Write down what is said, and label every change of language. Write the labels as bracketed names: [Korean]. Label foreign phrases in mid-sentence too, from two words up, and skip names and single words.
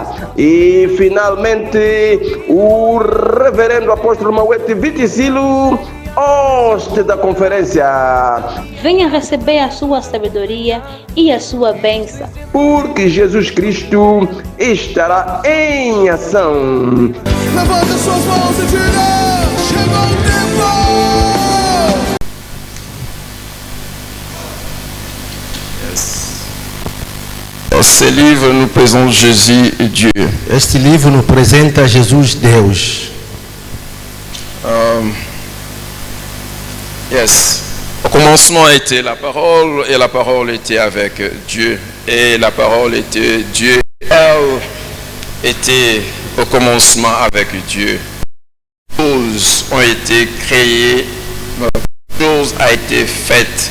[Portuguese] E finalmente o Reverendo Apóstolo Mauete Viticilo, hoste da conferência. Venha receber a sua sabedoria e a sua bênção, porque Jesus Cristo estará em ação. Levanta suas mãos e diga: chegou o tempo! [French] Ce livre nous présente Jésus et Dieu. [Portuguese] Este livro nos apresenta Jesus, Deus. [French] Au commencement était la parole, et la parole était avec Dieu, et la parole était Dieu. Elle était au commencement avec Dieu. Choses ont été créées, choses a été faites.